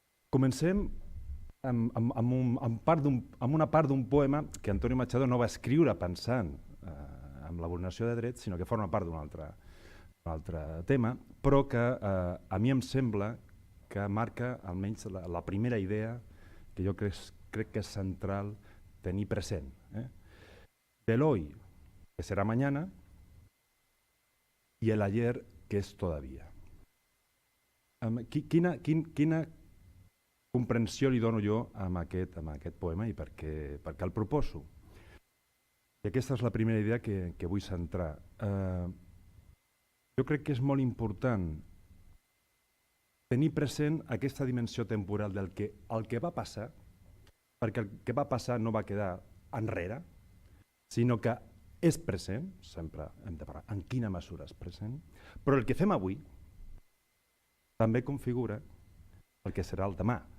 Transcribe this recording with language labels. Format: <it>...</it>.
<ca>Comencem amb una part d'un poema que Antonio Machado no va escriure pensant en la vulneració de drets, sinó que forma part d'un altre tema, però que a mi em sembla que marca almenys la primera idea que jo crec que és central tenir present.</ca> <es>Del hoy, que será mañana, y el ayer, que es todavía.</es> <ca>Quina comprensió li dono jo amb aquest poema i per què el proposo? I aquesta és la primera idea que vull centrar. Jo crec que és molt important tenir present aquesta dimensió temporal del que el que va passar, perquè el que va passar no va quedar enrere, sinó que és present, sempre hem de parlar en quina mesura és present, però el que fem avui també configura el que serà el demà.</ca>